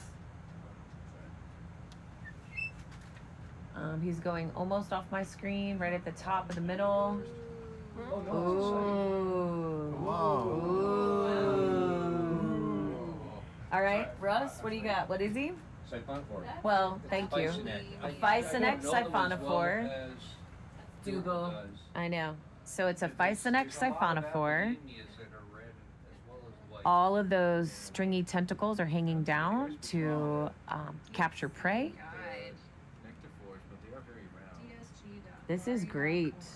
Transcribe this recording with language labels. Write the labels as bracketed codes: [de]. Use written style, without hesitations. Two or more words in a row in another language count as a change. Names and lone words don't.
[en] He's going almost off my screen, right at the top of the middle. Ooh. All right, Russ, what do you got? What is he? Siphonophore. Well, thank you. A Physonex siphonophore. Dougal. I know. So it's a Physonex siphonophore. All of those stringy tentacles are hanging down to capture prey. This is great.